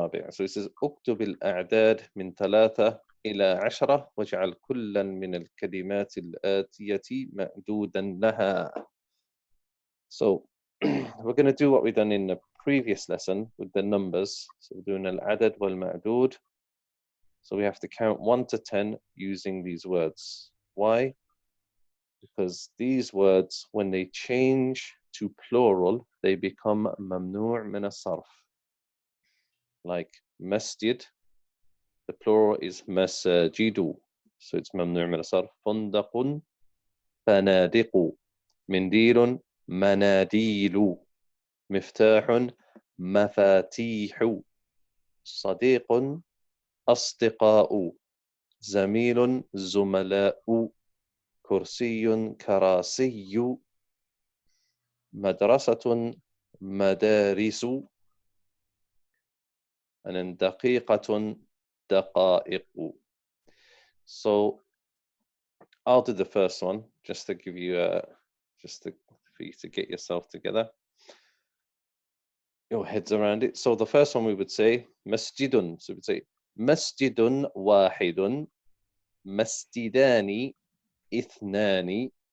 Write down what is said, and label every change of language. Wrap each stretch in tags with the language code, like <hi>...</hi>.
<en>so it says</en> <ar>اكتب الأعداد من 3 إلى 10 واجعل كلا من الكلمات الآتية معدودا لها.</ar> <en>So we're going to do what we've done in the previous lesson with the numbers. So we're doing al-adad wal-ma'dud. So we have to count 1 to 10 using these words. Why? Because these words, when they change to plural, they become mamnu' min as-sarf. Like masjid, the plural is masajidu. So it's mamnu' min as-sarf. Fundaqun, fanadiqu.</en> <ar>Mindilun, manadilu. مفتاح مفاتيح صديق أصدقاء زميل زملاء كرسي كراسي مدرسة مدارس and دقيقة دقائق.</ar> <en>So I'll do the first one just to give you for you to get yourself together, your heads around it. So the first one we would say masjidun. So we would say</en> <ar>masjidun wahidun, masjidani ithnani.</ar>